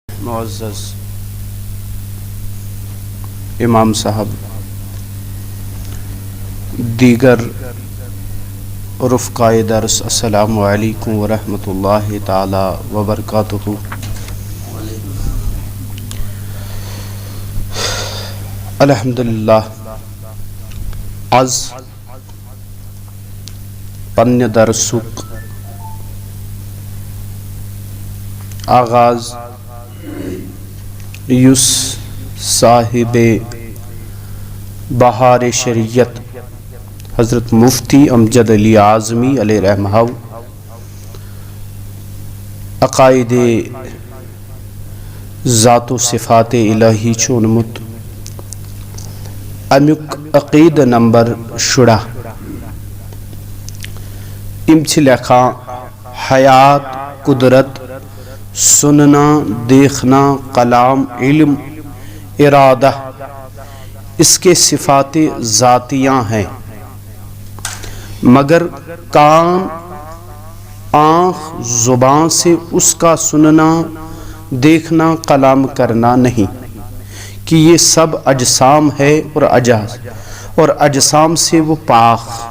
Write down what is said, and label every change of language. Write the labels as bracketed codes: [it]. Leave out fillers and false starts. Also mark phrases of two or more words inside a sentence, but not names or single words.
[ur] معزز امام صاحب، دیگر رفقائے درس، [ar] السلام علیکم ورحمۃ اللہ تعالی وبرکاتہ۔ [ks] الحمدللہ آز پنہ درسک آغاز یس صاحب بہار شریعت حضرت مفتی امجد علی اعظمی [ar] علیہ رحمہ [ks] عقائد ذات و صفات الہی چونمت امیک عقید نمبر 16 ام چھ لکھا [ur] حیات، قدرت، سننا، دیکھنا، کلام، علم، ارادہ اس کے صفات ذاتیاں ہیں، مگر کان، آنکھ، زبان سے اس کا سننا، دیکھنا، کلام کرنا نہیں، کہ یہ سب اجسام ہے اور اجسام سے وہ پاک،